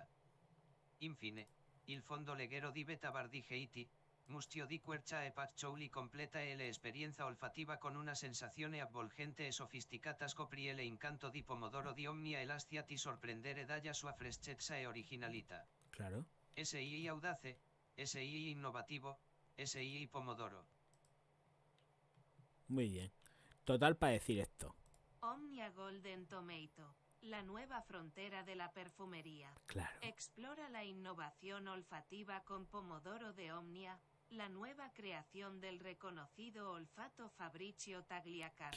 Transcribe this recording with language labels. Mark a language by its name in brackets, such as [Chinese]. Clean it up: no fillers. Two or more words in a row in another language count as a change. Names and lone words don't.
[Italian] Infine, il fondo leggero di beta bardigeiti, mustio di quercia e patchouli completa e l'esperienza olfativa con una sensazione avvolgente e sofisticata scopri l'incanto di pomodoro di Omnia e lascia ti sorprendere dalla sua freschezza e originalità. [Spanish] Claro. [Italian] SII audace, SII innovativo, SII pomodoro. [Spanish] Muy bien. Total para decir esto. Omnia Golden Tomato, la nueva frontera de la perfumería. Claro. Explora la innovación olfativa con Pomodoro de Omnia, la nueva creación del reconocido olfato Fabrizio Tagliacarne.